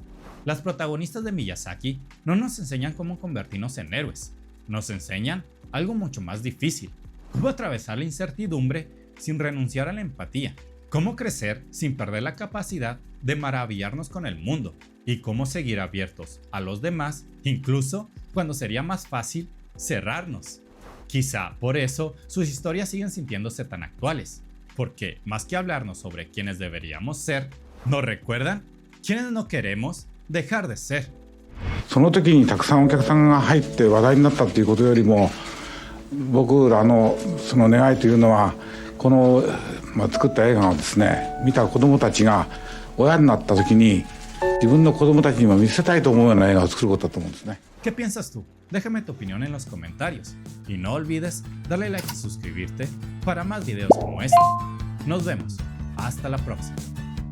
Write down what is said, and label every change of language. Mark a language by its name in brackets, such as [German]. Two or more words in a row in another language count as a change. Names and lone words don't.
[Spanish] Las protagonistas de Miyazaki no nos enseñan cómo convertirnos en héroes, nos enseñan algo mucho más difícil, cómo atravesar la incertidumbre sin renunciar a la empatía, cómo crecer sin perder la capacidad de maravillarnos con el mundo y cómo seguir abiertos a los demás, incluso cuando sería más fácil cerrarnos. Quizá por eso sus historias siguen sintiéndose tan actuales, porque más que hablarnos sobre quiénes deberíamos ser, nos recuerdan quiénes no queremos dejar de ser. [Japanese] その時にたくさんお客さんが入って話題になったっていうことよりも、僕らのその願いというのはこの、作った映画をですね見た子どもたちが親になった時に自分の子どもたちにも見せたいと思うような映画を作ることだと思うんですね。 [Spanish] ¿Qué piensas tú? Déjame tu opinión en los comentarios y no olvides darle like y suscribirte para más videos como este. Nos vemos. Hasta la próxima.